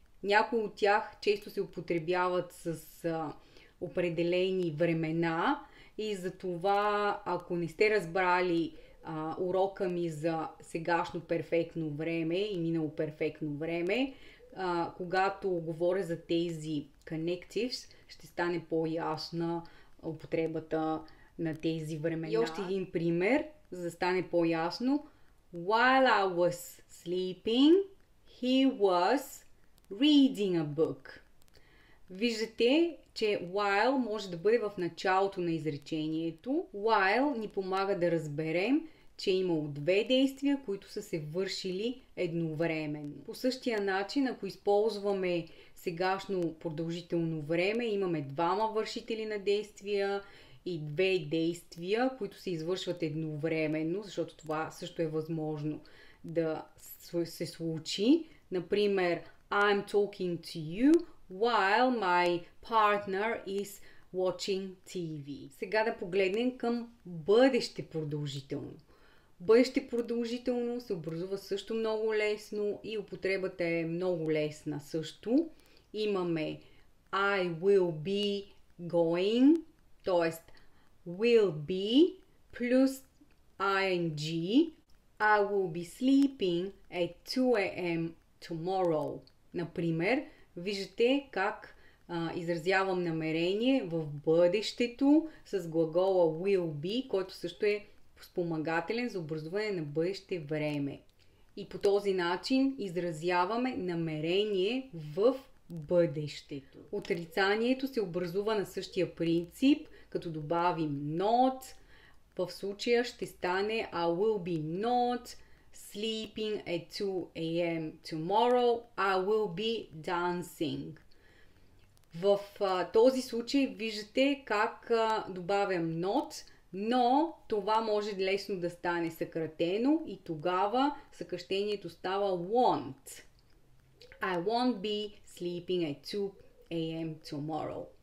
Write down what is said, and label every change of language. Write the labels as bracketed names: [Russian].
[Bulgarian] Някои от тях често се употребяват с определени времена и затова, ако не сте разбрали урока ми за сегашно перфектно време и минало перфектно време, когато говоря за тези connectives, ще стане по-ясна употребата на тези времена. И още един пример, за да стане по-ясно. [English] While I was sleeping, he was reading a book. [Bulgarian] Виждате, че while може да бъде в началото на изречението. While ни помага да разберем, че е имало две действия, които са се вършили едновременно. По същия начин, ако използваме сегашно продължително време, имаме двама вършители на действия и две действия, които се извършват едновременно, защото това също е възможно да се случи. [English] Например, I'm talking to you while my partner is watching TV. [Bulgarian] Сега да погледнем към бъдеще продължително. Бъдеще продължително се образува също много лесно и употребата е много лесна също. Имаме [English] I will be going, т.е. will be плюс ing. I will be sleeping at 2 a.m. tomorrow. [Bulgarian] Например, виждате как изразявам намерение в бъдещето с глагола will be, който също е спомагателен за образуване на бъдеще време. И по този начин изразяваме намерение в бъдещето. Отрицанието се образува на същия принцип, като добавим not. В случая ще стане [English] I will be not sleeping at 2 a.m. tomorrow. I will be dancing. [Bulgarian] В този случай виждате как добавям not, но това може лесно да стане съкратено и тогава съкръщението става won't. [English] I won't be sleeping at 2 a.m. tomorrow.